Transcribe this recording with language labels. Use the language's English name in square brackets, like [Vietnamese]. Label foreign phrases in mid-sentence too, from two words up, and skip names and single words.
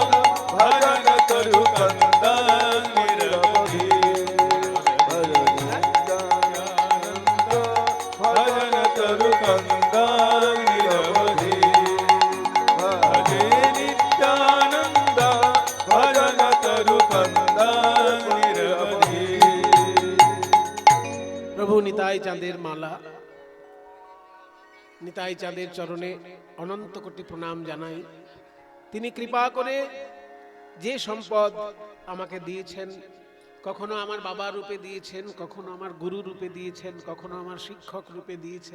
[Sanskrit] भजन तरु कंदं निरवधि भजन तरु कंदं निरवधि भजे नित्यानंद भजन तरु कंदं निरवधि। [Bangla] প্রভু নিতাই চাঁদের মালা, নিতাই চাঁদের চরণে অনন্ত কোটি প্রণাম জানাই। তিনি কৃপা করে যে সম্পদ আমাকে দিয়েছেন, কখনো আমার বাবা রূপে দিয়েছেন, কখনো আমার গুরু রূপে দিয়েছেন, কখনো আমার শিক্ষক রূপে দিয়েছেন।